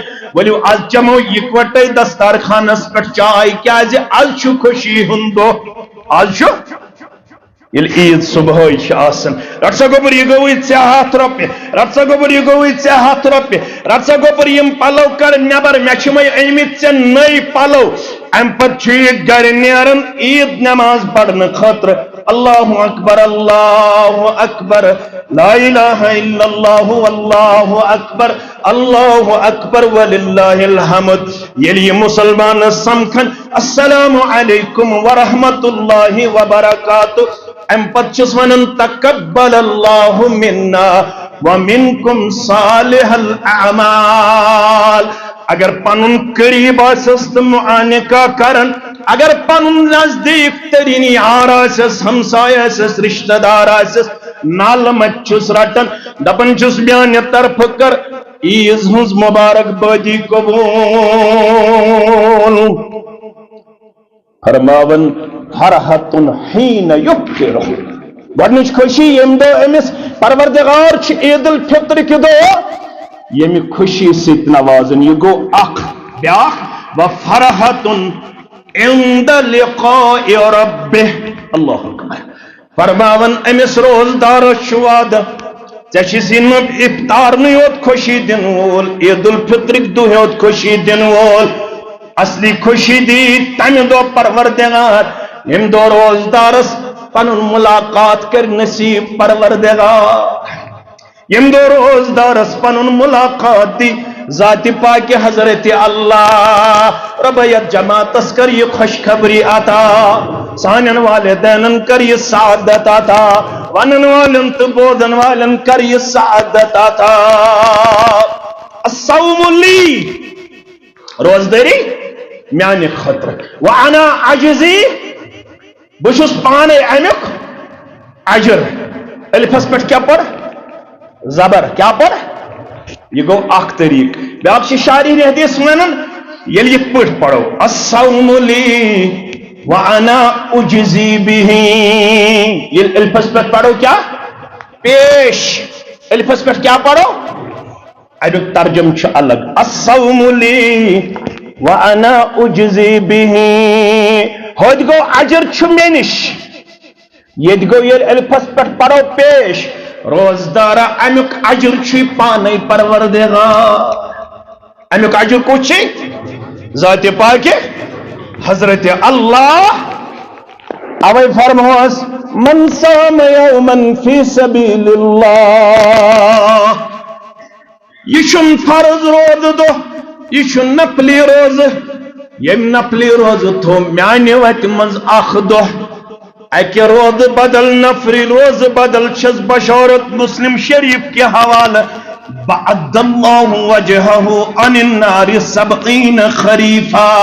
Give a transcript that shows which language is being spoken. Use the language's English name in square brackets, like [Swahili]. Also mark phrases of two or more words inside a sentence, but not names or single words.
[Kashmiri] ؤلِو آز چمو یِکوٹے دستارخانس پٮ۪ٹھ چاے کیازِ آز چھُ خوشی ہُنٛد دۄہ آز چھُ ییٚلہِ عیٖد صبحٲے چھِ آسان رٹ سا گوٚبُر یہِ گوٚوٕے ژےٚ 100 رۄپیہِ رٹ سا گوٚبُر یہِ گوٚوٕے ژےٚ 100 رۄپیہِ رٹ سا گوٚبُر یِم پلو کر نٮ۪بر مےٚ چھِمے أنۍمٕتۍ ژےٚ نٔے پلو امہِ پتہٕ چھُ یہِ گرِ نیران عیٖد نٮ۪ماز پرنہٕ خٲطرٕ [Arabic] اللہ اکبر لا الہ الا اللہ واللہ اکبر وللہ الحمد [Kashmiri] ییٚلہِ یہِ مُسلمانس سمکھن [Arabic] السلام علیکم ورحمۃ اللہ وبرکاتہ [Kashmiri] امہِ پتہٕ چھُس ونان [Arabic] تقبل اللہ منا ومنکم صالح الاعمال [Kashmiri] اگر پنن قریب آسس تو معانقہ کرن اگر پنن نزدیک ترین یار آسس ہمسائے آسس رشتہ دار آسس نالمت چھس رٹن دپن چھس میانہ طرف کر عیز ہنز مبارک بادی قبول فرماون [Arabic] فرحتن حین یفطر [Kashmiri] گۄڈنِچ خوشی ییٚمہِ دۄہ أمِس پروردگار چھُ عید الفطر کہِ دۄہ ییٚمہِ خوشی سۭتۍ نوازن یہِ گوٚو اکھ بیاکھ [Arabic] وفرحتن عند لقاء ربه اللہ اکبر [Kashmiri] فرماون أمِس روزدارس چھُ وعدٕ ژےٚ چھُس یہِ افطارنٕے یوت خوشی دِنہٕ وول عید الفطرٕکۍ دۄہ یوت خوشی دِنہٕ وول اصلی خوشی دی تمہِ دۄہ پروردگار ییٚمہِ دۄہ روزدارس پنُن ملاقات کر نصیب پروردگار ییٚمہِ دۄہ روزدارس پنُن ملاقات دی ذات پاک حضرت اللہ ربیت جماعتس کر یہ خوشخبری عطا سانن والدینن کر یہ سعادت عطا ونن والن تو بودن والن کر یہ سعادت عطا [Arabic] الصوم لی [Kashmiri] روزداری میانہ خطر [Arabic] وانا عجزی [Kashmiri] بشس پانے امیک اجر الفس پٹ کیا پڑھ زبر کیا پڑھ یہ گو اخ طریق بیاکھ شاعری حدیث ونن ییٚلہِ یِتھ پٲٹھۍ پڑھو [Arabic] الصوم لی وانا اجزی به [Kashmiri] ییٚلہِ الفس پٮ۪ٹھ پڑھو کیا پیش الفس پٮ۪ٹھ کیا پڑھو امیُک ترجم چھُ الگ [Arabic] الصوم لی وانا اجزی به [Kashmiri] ہوٚتہِ گوٚو اجر چھُ مےٚ نِش ییٚتہِ گوٚو ییٚلہِ الفس پٮ۪ٹھ پڑھو پیش روزدارا امیُک اجر چھُ پانے پروردگار امیُک اجر کُس چھُ ذات پاک حضرت اللہ اوے فرموس [Arabic] من صام یوما فی سبیل اللہ [Kashmiri] یہ چھُنہٕ فرض روزٕ دۄہ یہ چھُ نفلی روزٕ ییٚمہِ نفلی روزٕ تھوٚو میانہِ وتہِ منٛز اکھ دۄہ اکہ روز بدل نفری روز بدل چھس بشارت [Urdu] مسلم شریف کے حوالہ [Arabic] بعد اللہ وجہہ عن النار 70 خریفا